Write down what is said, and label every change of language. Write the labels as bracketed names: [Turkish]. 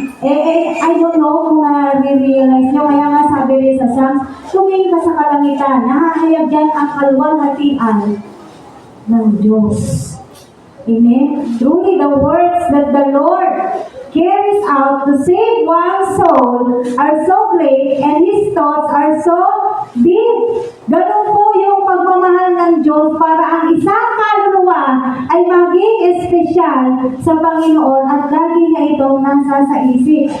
[English] I don't know [Filipino] kung na-realize nyo, kaya nga sabi rin sa Psalms, tumingin ka sa kalangitan, nahahayag dyan ang kalwalhatian ng Diyos. Amen? [English] Truly, the works that the Lord carries out to save one's soul are so great and His thoughts are so deep. [Filipino] Ganun po yung pagmamahal ng Diyos para ang isang kaluluwa ay maging espesyal sa Panginoon at lagi niya itong nasa sa isip.